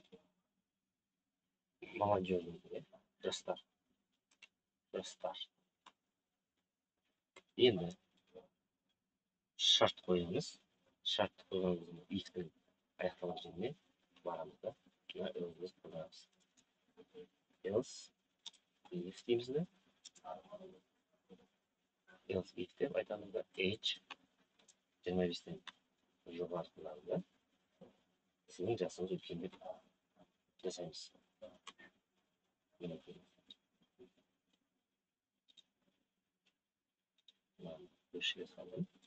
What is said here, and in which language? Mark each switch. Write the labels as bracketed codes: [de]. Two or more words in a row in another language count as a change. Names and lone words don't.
[kk] Молодежный, жастар. Енді шарт қоямыз. Шарт қойғанымыз if-тің аяқталған жеріне барамыз да, өзіміз қойамыз. [en] Else if [kk] дейміз де. [en] Else if [kk] деп айтамыз да, age 25-тен жоғарғыларда сіздің жасыңыз үлкен деп жасаймыз. Көшіге салдым.